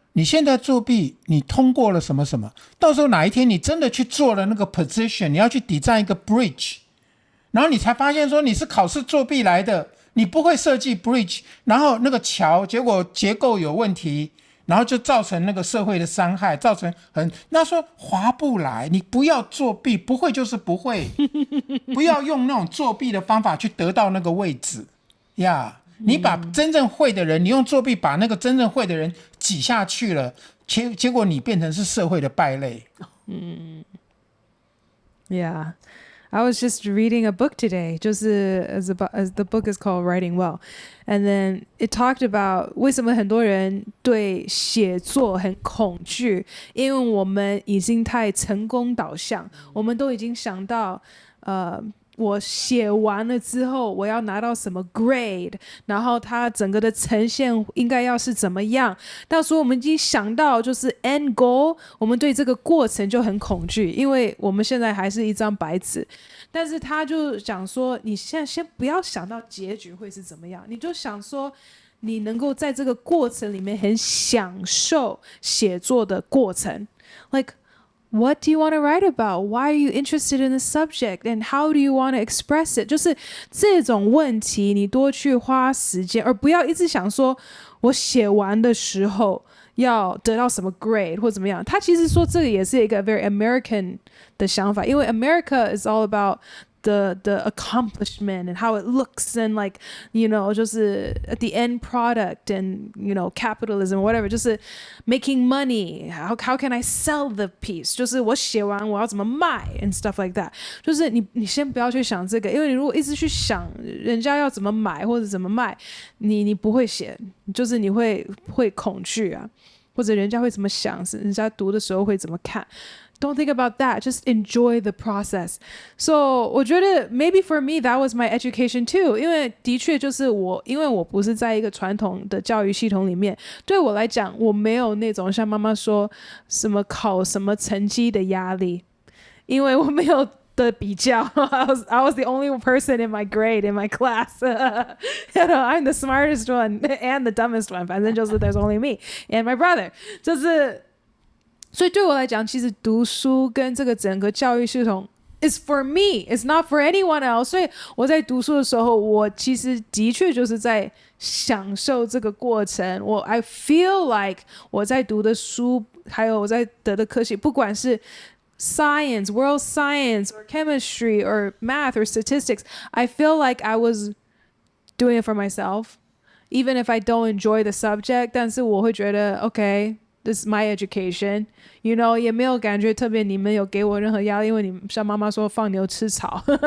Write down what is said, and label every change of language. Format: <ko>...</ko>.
<zh>你现在作弊，你通过了什么什么，到时候哪一天你真的去做了那个 position， 你要去抵战一个 bridge， 然后你才发现说你是考试作弊来的，你不会设计 bridge， 然后那个桥结果结构有问题，然后就造成那个社会的伤害，造成那说划不来，你不要作弊，不会就是不会，不要用那种作弊的方法去得到那个位置呀。你把真正会的人，你用作弊把那个真正会的人挤下去了，结果你变成是社会的败类。</zh> <en>Yeah. I was just reading a book today,</en> <zh>就是</zh> <en>as the book is called Writing Well.</en> <zh>And then it talked about 为什么很多人对写作很恐惧，因为我们已经太成功导向，我们都已经想到我写完了之后我要拿到什么 grade， 然后它整个的呈现应该要是怎么样，到时候我们已经想到就是 end goal， 我们对这个过程就很恐惧，因为我们现在还是一张白纸。但是他就讲说你现在先不要想到结局会是怎么样，你就想说你能够在这个过程里面很享受写作的过程，</zh> <en>like what do you want to write about? Why are you interested in the subject? And how do you want to express it?</en> <zh>就是这种问题你多去花时间，而不要一直想说我写完的时候要得到什么 grade 或怎么样。他其实说这个也是一个</zh> <en>very American</en> <zh>的想法，因为</zh> <en>America is all about the accomplishment and how it looks and like just at the end product and capitalism or whatever, 就是 making money, how can I sell the piece,</en> <zh>就是我写完我要怎么卖</zh> <en>and stuff like that.</en> <zh>就是你先不要去想这个，因为你如果一直去想人家要怎么买或者怎么卖，你不会写，就是你会恐惧啊，或者人家会怎么想，人家读的时候会怎么看。</zh> <en>Don't think about that. Just enjoy the process. So</en> <zh>我觉得</zh> <en>maybe for me that was my education too.</en> <zh>因为的确就是因为我不是在一个传统的教育系统里面，对我来讲我没有那种像妈妈说什么考什么成绩的压力，因为我没有的比较。</zh> <en>I was the only person in my grade, in my class. I'm the smartest one and the dumbest one.</en> <zh>反正就是</zh> <en>there's only me and my brother.</en> <zh>就是所以对我来讲，其实读书跟这个整个教育系统</zh> <en>is for me, it's not for anyone else.</en> <zh>所以我在读书的时候，我其实的确就是在享受这个过程。</zh> <en>I feel like</en> <zh>我在读的书，还有我在得的科系，不管是</zh> <en>science, world science, or chemistry, or math, or statistics, I feel like I was doing it for myself, even if I don't enjoy the subject.</en> <zh>但是我会觉得 OK。</zh> <en>This is my education,</en> <zh>也没有感觉特别你们有给我任何压力，因为你像妈妈说放牛吃草。</zh>